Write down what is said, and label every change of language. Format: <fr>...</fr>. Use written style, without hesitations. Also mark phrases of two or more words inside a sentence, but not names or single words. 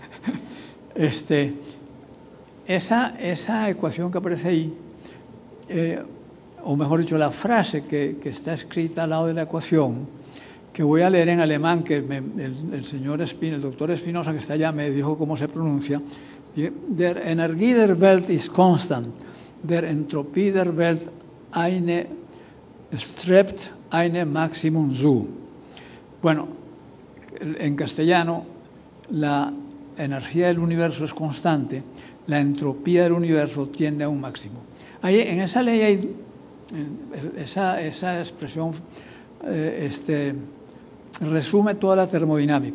<es>Esa ecuación que aparece ahí, o mejor dicho, la frase que está escrita al lado de la ecuación, que voy a leer en alemán, que el doctor Espinosa, que está allá, me dijo cómo se pronuncia.</es> <de>Der Energie der Welt ist constant, der Entropie der Welt strebt eine Maximum zu.</de> <es>Bueno, en castellano, la energía del universo es constante, la entropía del universo tiende a un máximo. Ahí, en esa ley hay esa expresión resume toda la termodinámica.</es>